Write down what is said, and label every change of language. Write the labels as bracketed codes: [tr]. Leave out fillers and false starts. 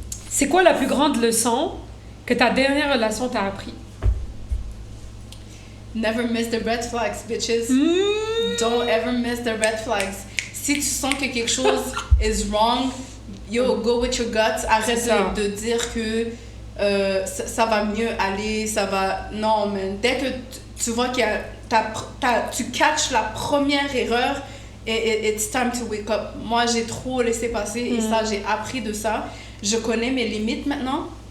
[fr] C'est quoi la plus grande leçon que ta dernière relation t'a appris? [en] Never miss the red flags, bitches. Don't ever miss the red flags. [fr] Si tu sens que quelque chose [en] is wrong, go with your guts. [fr] Arrête de dire que ça va mieux aller, ça va... Non, man. Dès que tu vois qu'il y a... tu catches la première erreur, [en] it's time to wake up. [fr] Moi, j'ai trop laissé passer et ça, j'ai appris de ça. Je connais mes limites maintenant.